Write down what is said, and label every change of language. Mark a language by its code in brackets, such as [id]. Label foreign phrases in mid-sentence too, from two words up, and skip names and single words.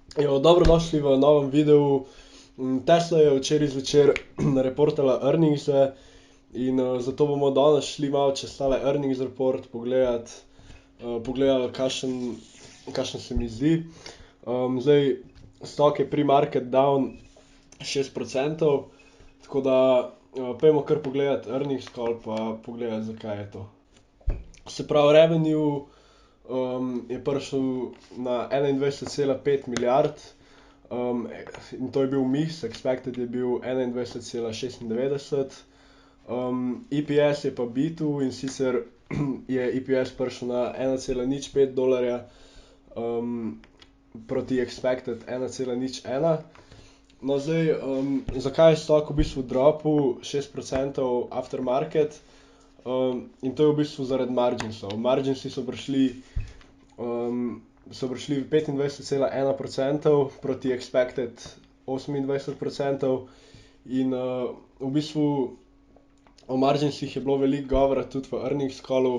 [sl] Dobrodošli v novem videu. Tesla je včeraj zvečer reportala earningse in zato bomo danes šli malo čez tale [en] earnings report [sl] pogledati, kakšen se mi zdi. Zdaj, stock je [en] pre-market down [sl] 6%, tako da pojdimo kar pogledati [en] earnings call [sl] pa pogledati, zakaj je to. Se pravi, revenue je prišel na 21,5 milijard, in to je bil miss, expected je bil 21,96. EPS je pa bitu, in sicer je EPS prišel na 1,05 dolarja, proti expected 1,01. No, zdaj, zakaj je stock v bistvu dropil 6% [en] after market? [sl] In to je v bistvu zaradi marginsov. Marginsi so prišli v 25,1% proti expected 28%. In v bistvu o marginsih je bilo veliko govora tudi v [en] earnings callu.